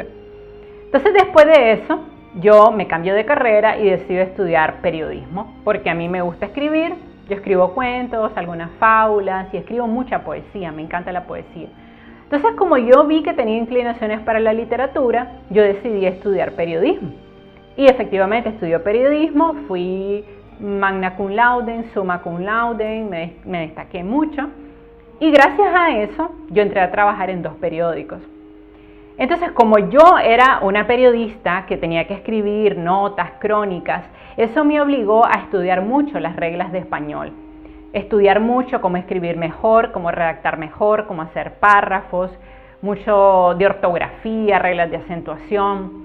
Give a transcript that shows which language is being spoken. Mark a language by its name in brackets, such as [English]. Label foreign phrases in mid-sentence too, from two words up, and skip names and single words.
[Spanish] Entonces después de eso, yo me cambio de carrera y decido estudiar periodismo, porque a mí me gusta escribir. Yo escribo cuentos, algunas fábulas y escribo mucha poesía, me encanta la poesía. Entonces, como yo vi que tenía inclinaciones para la literatura, yo decidí estudiar periodismo. Y efectivamente estudié periodismo, fui [Latin] magna cum laude, summa cum laude, [Spanish] me destaqué mucho. Y gracias a eso, yo entré a trabajar en 2 periódicos. Entonces, como yo era una periodista que tenía que escribir notas, crónicas, eso me obligó a estudiar mucho las reglas de español. Estudiar mucho cómo escribir mejor, cómo redactar mejor, cómo hacer párrafos, mucho de ortografía, reglas de acentuación.